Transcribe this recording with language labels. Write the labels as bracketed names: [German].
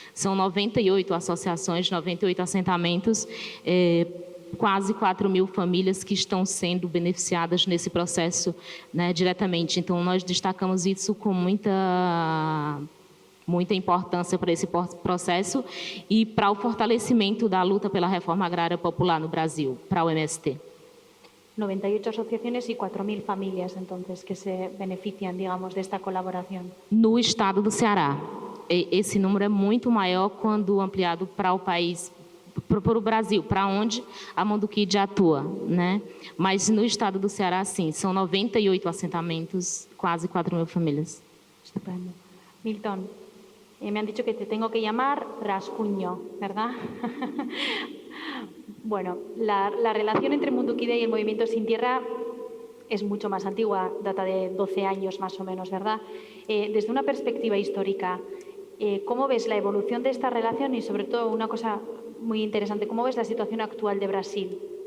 [Portuguese] São 98 associações, 98 assentamentos, quase 4.000 famílias que estão sendo beneficiadas nesse processo, né, diretamente. Então, nós destacamos isso com muita importância para esse processo e para o fortalecimento da luta pela reforma agrária popular no Brasil, para o MST. [Spanish] 98 asociaciones y 4.000 familias, entonces, que se benefician, digamos, de esta colaboración. [Portuguese] No estado do Ceará. Esse número é muito maior quando ampliado para o país, para o Brasil, para onde a Mundo Kide atua, né? Mas no estado do Ceará, sim, são 98 assentamentos, quase 4.000 famílias. [Spanish] Estupendo. Milton, Me han dicho que te tengo que llamar Rascuño, ¿verdad? Bueno, la relación entre Mundukide y el Movimiento Sin Tierra es mucho más antigua, data de 12 años más o menos, ¿verdad? Desde una perspectiva histórica, ¿cómo ves la evolución de esta relación y, sobre todo, una cosa muy interesante, cómo ves la situación actual de Brasil?